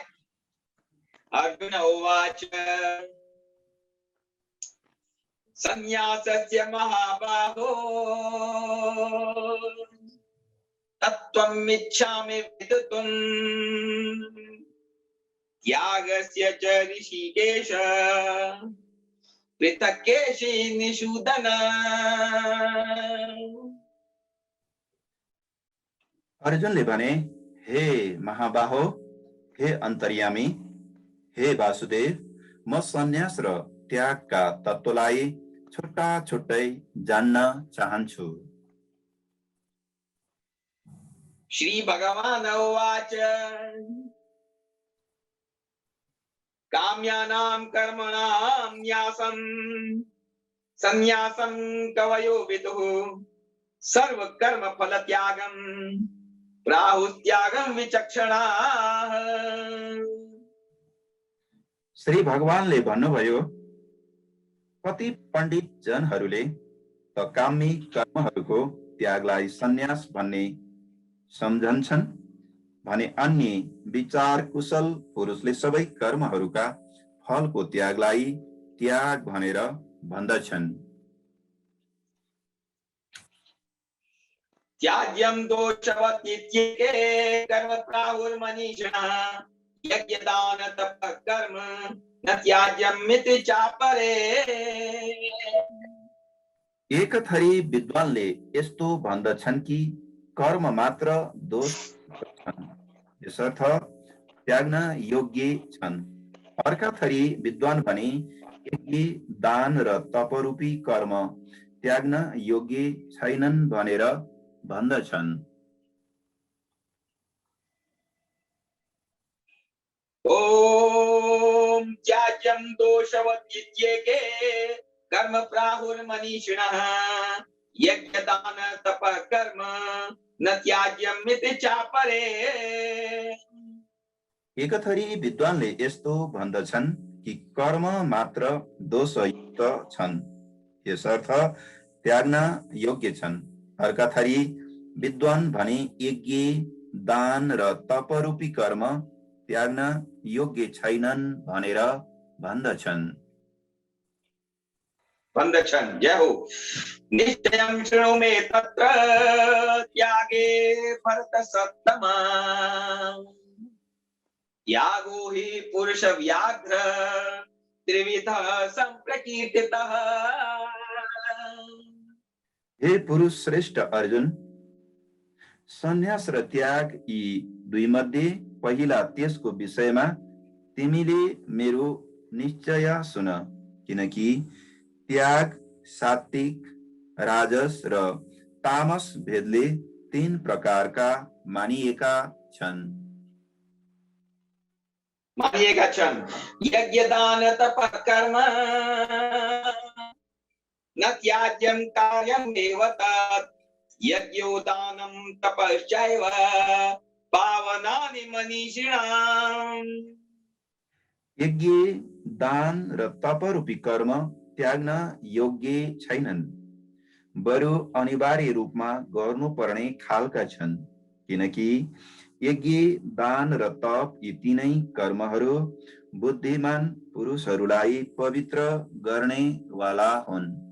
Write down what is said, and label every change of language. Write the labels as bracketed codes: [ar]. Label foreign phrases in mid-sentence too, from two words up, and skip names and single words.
[sa] अर्जुन उवाच संन्यासस्य महाबाहो तत्त्वमिच्छामि विदुतुम् त्यागस्य च ऋषिकेश पृथक् केशि निषूदन। [ne] अर्जुनले भने, हे महाबाहो, हे अन्तर्यामी, हे वासुदेव, म सन्यास र त्यागका तत्त्वलाई छुट्टा छुट्टै जान्न चाहन्छु। [sa] श्री भगवान उवाच काम्यानां कर्मणां न्यासं संन्यासं कवयो विदुः सर्व कर्म फल त्यागं प्राहुस्त्यागं विचक्षणाः। [ne] श्री भगवानले भन्नुभयो, कति पण्डित जनहरूले त कामी कर्महरूको त्यागलाई सन्यास भन्ने सम्झन्छन् भने अन्य विचार कुशल पुरुषले सबै कर्महरूका फलको त्यागलाई त्याग भनेर भन्दछन्। [sa] त्याज्यं दोषवतीत्येके कर्म प्राहुर्मनीषिणः यज्ञदान तपः कर्म न त्याज्यमिति चापरे। [ne] एक थरी विद्वानले यस्तो भन्दछन् कि कर्म मात्र दोष छन्, यसर्थ त्याग्न योग्य छन्। अर्का थरी विद्वान भने यज्ञ दान र तपरूपी कर्म त्याग्न योग्य छैनन् भनेर भन्दछन्। [sa] ओम त्याज्यं दोषवतीत्येके कर्म प्राहुर्मनीषिणः यज्ञदान तपः कर्म न त्याज्यमिति चापरे। [ne] एक थरी विद्वानले यस्तो भन्दछन् कि कर्म मात्र दोषयुक्त छन्, यसर्थ त्याग्न योग्य छन्। अर्का थरी विद्वान भने यज्ञ दान र तपरूपी कर्म त्याग्न योग्य छैनन् भनेर भन्दछन्। जय हो। [sa] निश्चयं शृणु मे तत्र त्यागे भरतसत्तमा त्यागो हि पुरुष व्याघ्र त्रिविधः संप्रकीर्तितः। [ne] हे पुरुष श्रेष्ठ अर्जुन, सन्यास र त्याग यी दुई मध्ये पहिला त्यसको विषयमा तिमीले मेरो निश्चय सुन, किनकि त्याग सात्विक, राजस र तामस भेदले 3 प्रकारका मानिएका छन्। [sa] यज्ञदान तपः कर्म न त्याज्यं कार्यमेव तत् यज्ञोदानं तपश्चैव पावनानि मनीषिणाम्। [ne] यज्ञ दान र तपरूपी कर्म त्याग्न योग्य छैनन्, बरु अनिवार्य रूपमा गर्नुपर्ने खालका छन्, किनकि यज्ञ दान र तप यी तीनै कर्महरू बुद्धिमान पुरुषहरूलाई पवित्र गर्ने वाला हुन्।